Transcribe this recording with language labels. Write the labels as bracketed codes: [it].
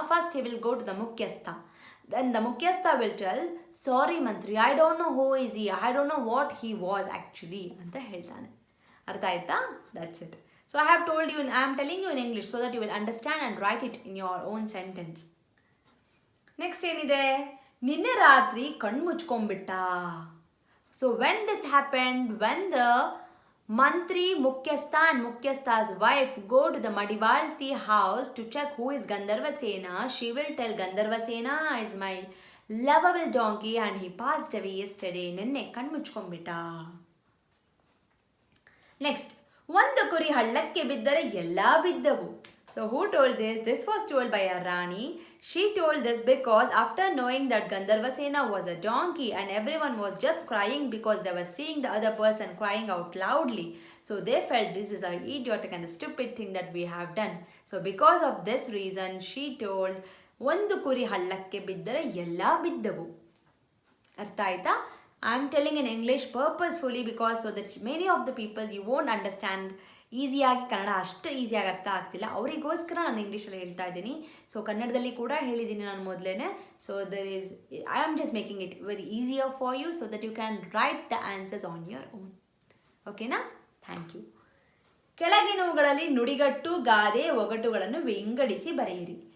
[en] First he will go to the Mukyastha. Then the Mukyastha will tell, sorry Mantri, I don't know who is he, I don't know what he was actually [kn] ಅಂತ ಹೇಳ್ತಾನೆ. ಅರ್ಥ ಆಯ್ತಾ? [en] That's it. So I have told you, I am telling you in English so that you will understand and write it in your own sentence. [kn] Next ಏನಿದೆ? ನಿನ್ನೆ ರಾತ್ರಿ ಕಣ್ಣು ಮುಚ್ಕೊಂಡ್ಬಿಟ್ಟ. [en] So when this happened, when the Mantri, Mukyastha and Mukyastha's wife go to the Madivalti house to check who is Gandharvasena, she will tell Gandharvasena is my lovable donkey and he passed away yesterday. [kn] Nenne kanmuchkonbita. Next, ಒಂದು ಕುರಿ ಹಳ್ಳಕ್ಕೆ ಬಿದ್ದರೆ ಎಲ್ಲ ಬಿದ್ದವು. [en] So who told this? This was told by a Rani. She told this because after knowing that Gandharvasena was a donkey and everyone was just crying because they were seeing the other person crying out loudly. So they felt this is an idiotic and a stupid thing that we have done. So because of this reason, she told, [kn] ಒಂದು ಕುರಿ ಹಳ್ಳಕ್ಕೆ ಬಿದ್ದರೆ ಎಲ್ಲ ಬಿದ್ದವು. ಅರ್ಥ ಆಯ್ತಾ? [en] I am telling in English purposefully because so that many of the people you won't understand. [kn] ಈಸಿಯಾಗಿ ಕನ್ನಡ ಅಷ್ಟು ಈಸಿಯಾಗಿ ಅರ್ಥ ಆಗ್ತಿಲ್ಲ, ಅವರಿಗೋಸ್ಕರ ನಾನು ಇಂಗ್ಲೀಷಲ್ಲಿ ಹೇಳ್ತಾ ಇದ್ದೀನಿ. ಸೊ ಕನ್ನಡದಲ್ಲಿ ಕೂಡ ಹೇಳಿದ್ದೀನಿ ನಾನು ಮೊದಲೇ. [en] So I am just making it very easier for you so that you can write the answers on your own. ಓಕೆನಾ? Thank you. [kn] ಕೆಳಗಿನವುಗಳಲ್ಲಿ ನುಡಿಗಟ್ಟು, ಗಾದೆ, ಒಗಟುಗಳನ್ನು ವಿಂಗಡಿಸಿ ಬರೆಯಿರಿ.